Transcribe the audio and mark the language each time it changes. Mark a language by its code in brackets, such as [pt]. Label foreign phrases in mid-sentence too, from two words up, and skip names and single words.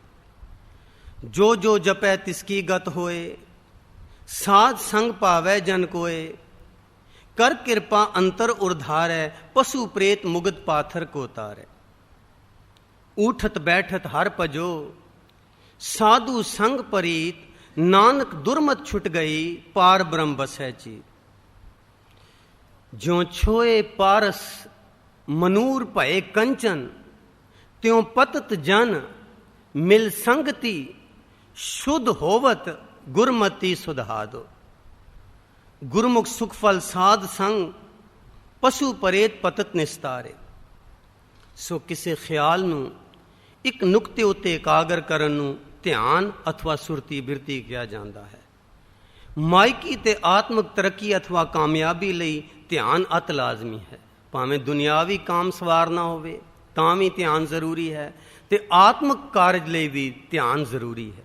[pa] ਜੋ ਜੋ ਜਪੈ ਤਿਸਕੀ ਗਤ ਹੋਏ, ਸਾਧ ਸੰਗ ਪਾਵੈ ਜਨ ਕੋਏ। ਕਰ ਕਿਰਪਾ ਅੰਤਰ ਉਰਧਾਰੈ, ਪਸ਼ੂ ਪ੍ਰੇਤ ਮੁਗਧ ਪਾਥਰ ਕੋ ਤਾਰੈ। ਊਠਤ ਬੈਠਤ ਹਰ ਭਜੋ, ਸਾਧੂ ਸੰਗ ਪਰੀਤ। ਨਾਨਕ ਦੁਰਮਤ ਛੁਟ ਗਈ, ਪਾਰ ਬ੍ਰਹਮ ਬਸੈ ਚੀਤ। ਜਿਉਂ ਛੋਏ ਪਾਰਸ ਮਨੂਰ ਭਏ ਕੰਚਨ, ਤਿਉਂ ਪਤਤ ਜਨ ਮਿਲ ਸੰਗਤਿ। ਸ਼ੁੱਧ ਹੋਵਤ ਗੁਰਮਤਿ ਸੁਧਾਦੋ। ਗੁਰਮੁਖ ਸੁਖ ਫਲ ਸਾਧ ਸੰਗ, ਪਸ਼ੂ ਪਰੇਤ ਪਤਤ ਨਿਸਤਾਰੇ। ਸੋ ਕਿਸੀ ਖ਼ਿਆਲ ਨੂੰ ਇੱਕ ਨੁਕਤੇ ਉੱਤੇ ਇਕਾਗਰ ਕਰਨ ਨੂੰ ਧਿਆਨ ਅਥਵਾ ਸੁਰਤੀ ਬਿਰਤੀ ਕਿਹਾ ਜਾਂਦਾ ਹੈ। ਮਾਇਕੀ ਤੇ ਆਤਮਿਕ ਤਰੱਕੀ ਅਥਵਾ ਕਾਮਯਾਬੀ ਲਈ ਧਿਆਨ ਅਤ ਲਾਜ਼ਮੀ ਹੈ। ਭਾਵੇਂ ਦੁਨਿਆਵੀ ਕਾਮ ਸਵਾਰਨਾ ਹੋਵੇ ਤਾਂ ਵੀ ਧਿਆਨ ਜ਼ਰੂਰੀ ਹੈ, ਤੇ ਆਤਮਿਕ ਕਾਰਜ ਲਈ ਵੀ ਧਿਆਨ ਜ਼ਰੂਰੀ ਹੈ।